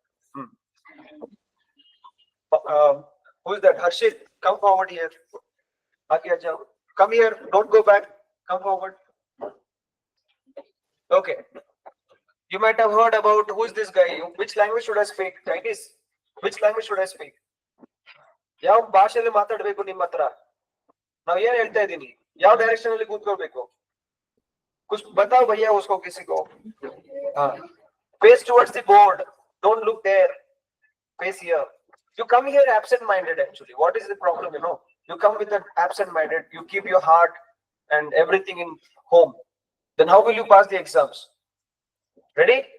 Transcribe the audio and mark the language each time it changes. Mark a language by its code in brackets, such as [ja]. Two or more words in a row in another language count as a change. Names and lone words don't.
[en] Who is that? Harshit, come forward here. Come here, don't go back. Come forward. Okay. You might have heard about who is this guy? Which language should I speak? Chinese. Which language should I speak? [kn] ಯಾವ ಭಾಷೆಯಲ್ಲಿ ಮಾತಾಡಬೇಕು ನಿಮ್ಮ ಹತ್ರ ನಾವು ಏನ್ ಹೇಳ್ತಾ ಇದೀನಿ ಯಾವ ಡೈರೆಕ್ಷನ್ ಅಲ್ಲಿ ಕೂತ್ಕೊಳ್ಬೇಕು [hi] कुछ बताओ भैया उसको किसी को [en] face towards the board, don't look there, face here. You come here absent minded. Actually, what is the problem? You come with an absent minded, you keep your heart and everything in home, then how will you pass the exams? Ready?